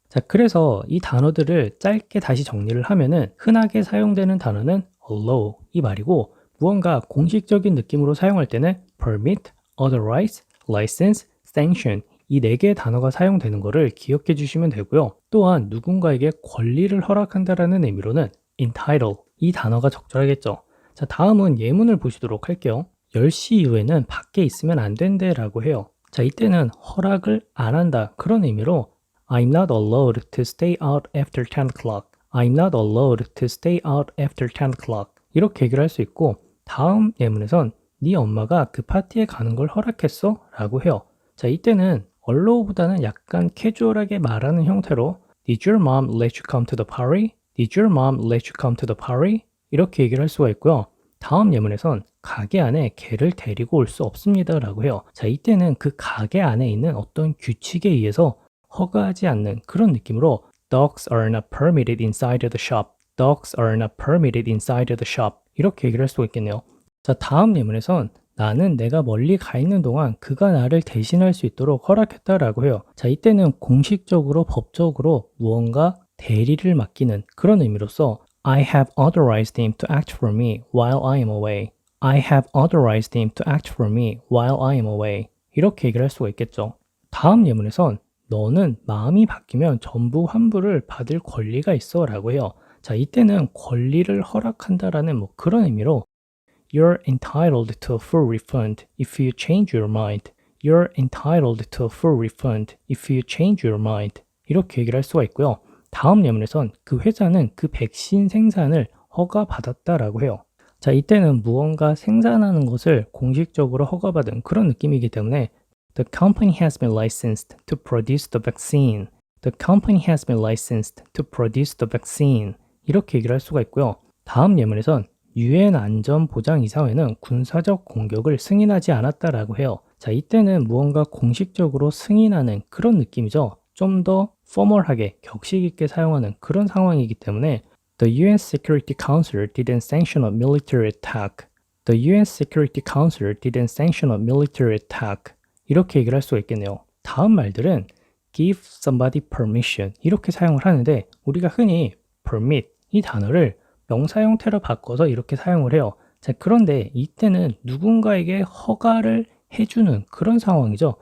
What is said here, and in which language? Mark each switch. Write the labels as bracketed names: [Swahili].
[Korean] 자, 그래서 이 단어들을 짧게 다시 정리를 하면은 흔하게 사용되는 단어는 allow 이 말이고 무언가 공식적인 느낌으로 사용할 때는 permit, authorize, license, sanction 이 네 개의 단어가 사용되는 것을 기억해 주시면 되고요. 또한 누군가에게 권리를 허락한다라는 의미로는 entitle 이 단어가 적절하겠죠. 자, 다음은 예문을 보시도록 할게요. 10시 이후에는 밖에 있으면 안 된대 라고 해요. 자, 이때는 허락을 안 한다 그런 의미로 [English] I'm not allowed to stay out after 10 o'clock. I'm not allowed to stay out after 10 o'clock. [Korean] 이렇게 얘기를 할 수 있고 다음 예문에선 네 엄마가 그 파티에 가는 걸 허락했어? 라고 해요. 자, 이때는 allow보다는 약간 캐주얼하게 말하는 형태로 [English] Did your mom let you come to the party? Did your mom let you come to the party? [Korean] 이렇게 얘기를 할 수가 있고요. 다음 예문에선 가게 안에 개를 데리고 올 수 없습니다 라고 해요. 자, 이때는 그 가게 안에 있는 어떤 규칙에 의해서 허가하지 않는 그런 느낌으로 [English] Dogs are not permitted inside the shop. [Korean] Dogs are not permitted inside the shop. 이렇게 얘기를 할 수가 있겠네요. 자, 다음 예문에선 나는 내가 멀리 가 있는 동안 그가 나를 대신할 수 있도록 허락했다라고 해요. 자, 이때는 공식적으로 법적으로 무언가 대리를 맡기는 그런 의미로서 [English] I have authorized him to act for me while I am away. I have authorized him to act for me while I am away. [Korean] 이렇게 얘기를 할 수가 있겠죠. 다음 예문에선 너는 마음이 바뀌면 전부 환불을 받을 권리가 있어 라고 해요. 자, 이때는 권리를 허락한다라는 뭐 그런 의미로 [English] You're entitled to a full refund if you change your mind. You're entitled to a full refund if you change your mind. [Korean] 이렇게 얘기를 할 수가 있고요. 다음 예문에선 그 회사는 그 백신 생산을 허가받았다라고 해요. 자, 이때는 무언가 생산하는 것을 공식적으로 허가받은 그런 느낌이기 때문에 [English] The company has been licensed to produce the vaccine. The company has been licensed to produce the vaccine. [Korean] 이렇게 얘기를 할 수가 있고요. 다음 예문에선 유엔 안전보장이사회는 군사적 공격을 승인하지 않았다라고 해요. 자, 이때는 무언가 공식적으로 승인하는 그런 느낌이죠. 좀 더 포멀하게 격식 있게 사용하는 그런 상황이기 때문에 [English] The UN Security Council didn't sanction a military attack. The UN Security Council didn't sanction a military attack. [Korean] 이렇게 얘기를 할 수가 있겠네요. 다음 말들은 [English] give somebody permission [Korean] 이렇게 사용을 하는데 우리가 흔히 permit 이 단어를 명사 형태로 바꿔서 이렇게 사용을 해요. 자, 그런데 이때는 누군가에게 허가를 해주는 그런 상황이죠.